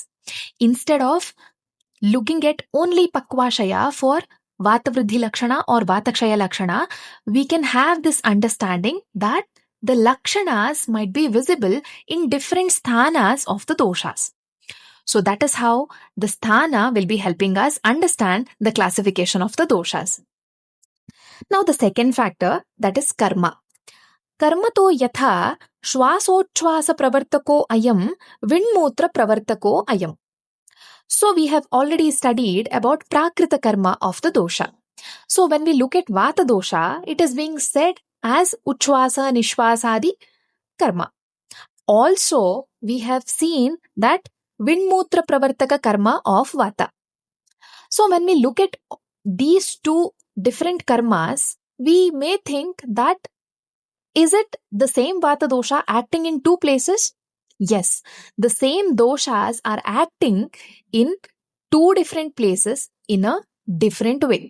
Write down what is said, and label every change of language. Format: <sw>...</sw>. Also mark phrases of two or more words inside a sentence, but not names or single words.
<en>Instead of looking at only Pakvashaya for</en> <sa>Vata Vriddhi lakshana</sa> <en>or</en> <sa>Vata Kshaya lakshana,</sa> <en>we can have this understanding that the lakshanas might be visible in different sthanas of the doshas. So that is how the sthana will be helping us understand the classification of the doshas. Now the second factor, that is karma.</en> <sa>Karmato yatha shvasochvasa pravartako ayam vinmutra pravartako ayam.</sa> <en>So we have already studied about</en> <sa>prakrita karma</sa> <en>of the dosha. So when we look at</en> <sa>vata dosha,</sa> <en>it is being said as</en> <sa>uchvasa nishvasadi karma.</sa> <en>Also, we have seen that</en> <sa>vinmutra pravartaka karma</sa> <en>of vata. So when we look at these 2 different karmas, we may think that is it the same vata dosha acting in 2 places? Yes, the same doshas are acting in 2 different places in a different way.</en>